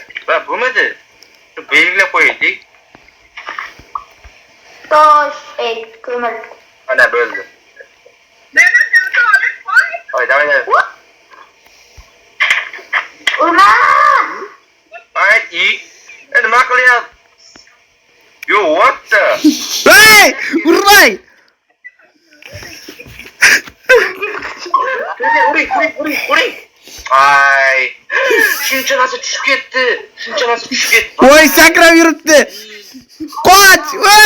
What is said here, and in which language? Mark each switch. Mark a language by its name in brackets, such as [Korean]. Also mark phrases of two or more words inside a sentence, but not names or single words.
[Uzbek] Va bo'lmadi. Belgilab qo'ydik. Tosh, ko'mir. Mana bo'ldi. Davay. Urma! Nima qilyapsiz? [English] Yo, what the? [Uzbek] Hey! Urmang! Uring. Ay. Shuncha narsa tushib ketdi. Voy, sakrab yuribdi. Qoch! Voy!